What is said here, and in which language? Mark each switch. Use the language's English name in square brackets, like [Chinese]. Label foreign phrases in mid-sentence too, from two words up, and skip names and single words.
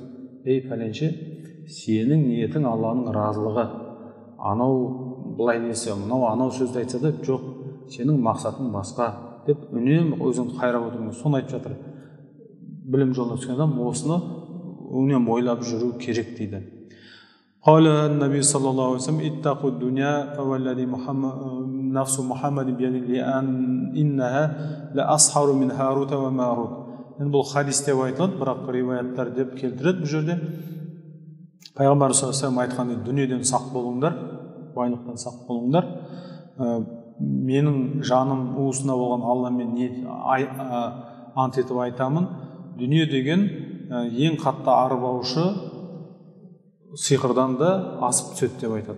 [Kazakh] Пәленше, сенің ниетің Алланың разылығы. Анау былай десе, анау сөзді айтса да, жоқ, сенің мақсатың басқа деп үнемі өзіңді қайрап отыруың. Соны айтып жатыр. Білім жолына түскен адам осыны үнемі ойлап жүру керек дейді. [Arabic] قال النبي صلى الله عليه وسلم اتقوا الدنيا فوالذي نفس محمد بيده إنها لأسحر من هاروت وماروت. [Kazakh] Енді бұл хадисте айтылады, бірақ риуаяттар деп келтіреді бұл жерде. Пайғамбар [Arabic] صلى الله عليه وسلم [Kazakh] айтқан, дүниеден сақ болыңдар, байлықтан сақ болыңдар. менің жаным уысында болған Алламен ант етіп айтамын, дүние деген ең қатты арбаушы сиқырдан да асып түседі деп айтады.